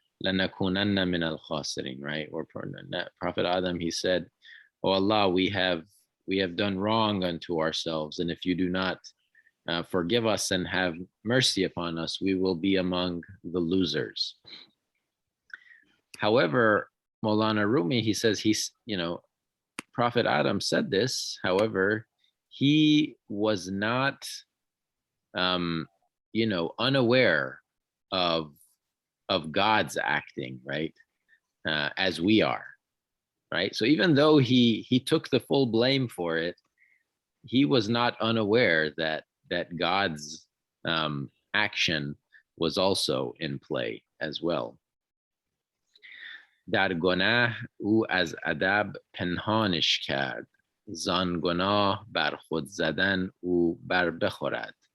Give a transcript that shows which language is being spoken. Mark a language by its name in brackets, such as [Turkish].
[Arabic] لَنَكُونَنَّ مِنَ الْخَاسِرِينَ, [English] right? Or Prophet Adam, he said, "Oh Allah, we have done wrong unto ourselves, and if you do not forgive us and have mercy upon us, we will be among the losers." However, Mawlana Rumi, he says Prophet Adam said this. However, he was not, unaware of God's acting, right? As we are, right? So even though he took the full blame for it, he was not unaware that God's action was also in play as well. [Persian] در گناه او از ادب پنهانش کرد، زان گناه بر خود زدن او بر بخورد.